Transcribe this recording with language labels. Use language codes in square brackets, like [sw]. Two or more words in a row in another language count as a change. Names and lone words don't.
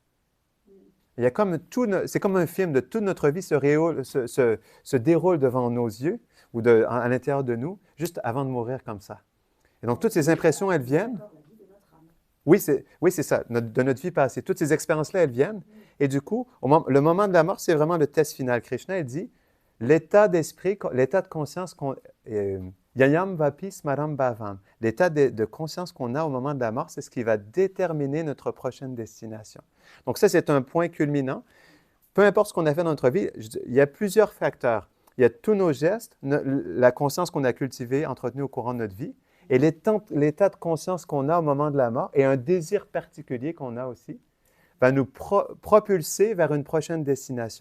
[fr] Il y a comme c'est comme un film de toute notre vie se déroule devant nos yeux ou à l'intérieur de nous, juste avant de mourir comme ça. Et donc, toutes ces impressions, elles viennent. Oui, c'est ça, de notre vie passée. Toutes ces expériences-là, elles viennent. Et du coup, le moment de la mort, c'est vraiment le test final. Krishna, il dit, l'état d'esprit, l'état de conscience [sa] ययम् वापि स्मरम् भावम्. [fr] L'état de conscience qu'on a au moment de la mort, c'est ce qui va déterminer notre prochaine destination. Donc ça, c'est un point culminant. Peu importe ce qu'on a fait dans notre vie, il y a plusieurs facteurs. Il y a tous nos gestes, la conscience qu'on a cultivée, entretenue au courant de notre vie, et l'état de conscience qu'on a au moment de la mort, et un désir particulier qu'on a aussi, va nous propulser vers une prochaine destination.